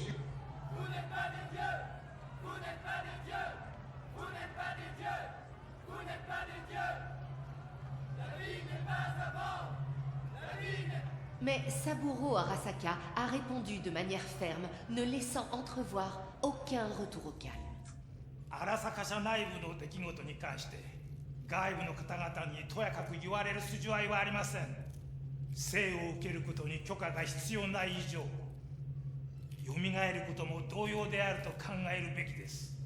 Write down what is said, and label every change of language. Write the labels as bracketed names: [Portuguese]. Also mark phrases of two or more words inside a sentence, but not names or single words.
[French] Vous n'êtes pas des dieux! Vous n'êtes pas des dieux! Vous n'êtes pas des dieux! Vous n'êtes pas des dieux! La vie n'est pas à vendre! La vie n'est... Mais Saburo Arasaka a répondu de manière ferme, ne laissant entrevoir aucun retour au calme. [Japanese] 荒坂社内部の出来事に関して外部の方々にとやかく言われる筋合いはありません。生を受けることに許可が必要ない以上、蘇ることも同様であると考えるべきです。